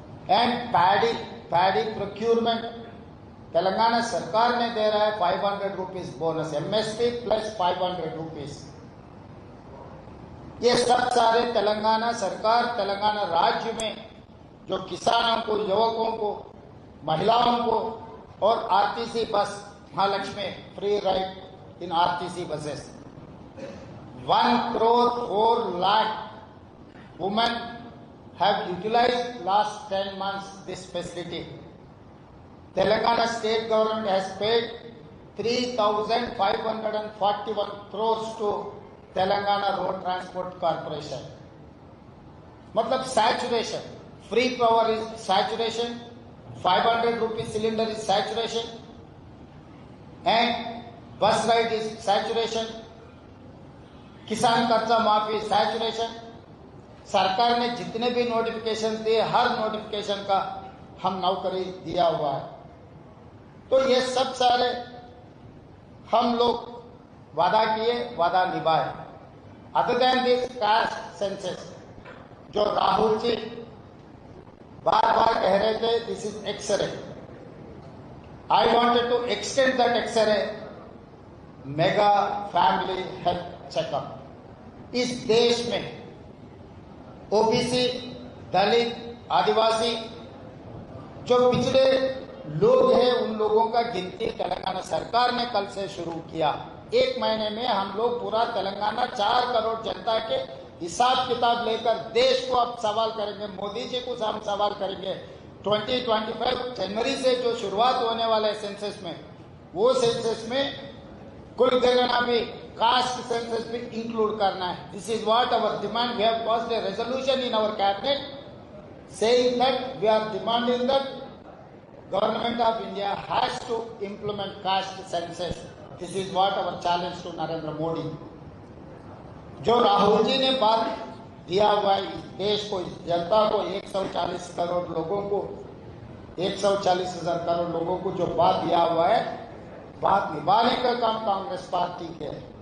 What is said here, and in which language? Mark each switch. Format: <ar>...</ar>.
<hi>And paddy procurement Telangana सरकार ने दे रहा है 500 rupees bonus, MSP plus 500 rupees. ये सब सारे तेलंगाना सरकार, तेलंगाना राज्य में जो किसानों को, युवकों को, महिलाओं को और RTC bus Mahalakshmi</hi> <en>Free ride in RTC buses. 1.4 lakh women have utilized last 10 months this facility. Telangana state government has paid 3,541 crores to Telangana Road Transport Corporation. मतलब saturation, free power is saturation, 500 rupees cylinder is saturation, and bus ride is saturation,</en> <hi>किसान कर्जा माफी</hi> <en>Saturation.</en> <hi>सरकार ने जितने भी notification दिए, हर notification का हम नौकरी दिया हुआ है। तो ये सब सारे हम लोग वादा किए, वादा निभाए।</hi> <en>other than this caste census,</en> <hi>जो राहुल जी बार बार कह रहे थे</hi> <en>This is x-ray, I wanted to extend that x-ray mega family health checkup.</en> <hi>इस देश में ओबीसी, दलित, आदिवासी जो पिछड़े लोग हैं, उन लोगों का गिनती तेलंगाना सरकार ने कल से शुरू किया। 1 महीने में हम लोग पूरा तेलंगाना 4 करोड़ जनता के हिसाब किताब लेकर देश को अब सवाल करेंगे, मोदी जी को हम सवाल करेंगे। 2025 जनवरी से जो शुरुआत होने वाला है सेंसस में, वो सेंसस में कुल गणना भी कास्ट सेंसस भी इंक्लूड करना है।</hi> <en>This is what our demand. We have passed a resolution in our cabinet saying that we are demanding that government of India has to implement caste census. This is what our challenge to Narendra Modi.</en> <hi>जो राहुल जी ने बात दिया हुआ है इस देश को, इस जनता को, 140 करोड़ लोगों को, 140,000 करोड़ लोगों को जो बात दिया हुआ है, बात निभाने का काम कांग्रेस पार्टी के है।</hi>